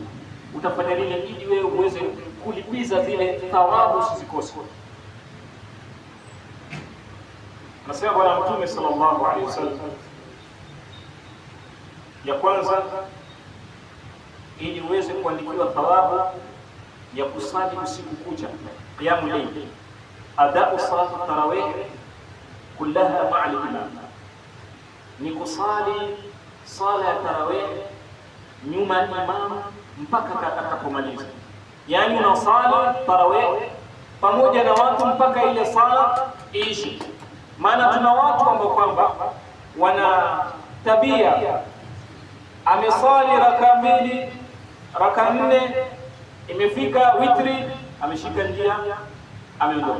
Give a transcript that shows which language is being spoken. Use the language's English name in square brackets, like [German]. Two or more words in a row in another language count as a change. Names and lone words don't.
[Swahili] Utafanya nini ili wewe uweze kulipiza zile thawabu usikose? Nasema Bwana Mtume [Arabic] صلى الله عليه وسلم, [Swahili] ya kwanza ili uweze kuandikiwa thawabu ya kusali usiku kucha [Arabic] قيام الليل أداء صلاة التراويح كلها مع الإمام, [Swahili] ni kusali sala ya tarawih nyuma ya imam mpaka atakapomaliza. Yani unasali tarawih pamoja na watu mpaka ile sala iishi. Maana tuna watu ambao kwamba wana tabia, amesali raka mbili, raka nne, imefika witri, ameshika njia, ameondoka.